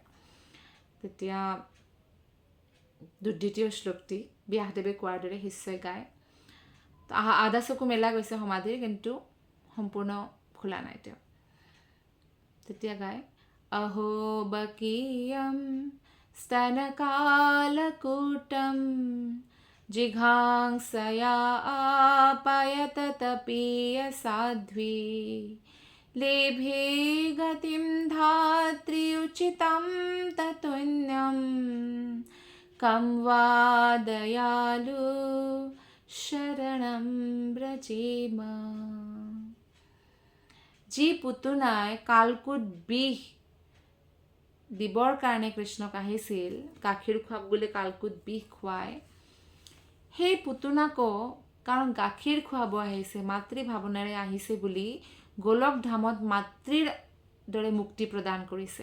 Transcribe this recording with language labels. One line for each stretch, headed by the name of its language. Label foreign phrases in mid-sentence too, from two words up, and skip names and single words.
Assamese: তেতিয়া দ্বিতীয় শ্লোকটি ব্যাসদেৱে কোৱাৰ দৰে শিষ্যই গায়। আধা চকু মেলা গৈছে সমাধিৰ, কিন্তু সম্পূৰ্ণ খোলা নাই তেওঁ। তেতিয়া গায়,
Sanskrit: অহো বকীয়ম স্তনকালকূটম जिघांसया आपयत तपीय साध्वी लेभे गतिं धात्री उचितं ततुन्यं कं वा दयालु शरणं ब्रजेम।
Assamese: যি পুতনাই কালকুট বিষ দিবৰ কাৰণে কৃষ্ণক আহিছিল, গাখীৰ খুৱাক বুলি কালকুট বিষ খুৱায়, সেই পুতনাকো কাৰণ গাখীৰ খুৱাব আহিছে, মাতৃ ভাৱনাৰে আহিছে বুলি গোলক ধামত মাতৃৰ দৰে মুক্তি প্ৰদান কৰিছে।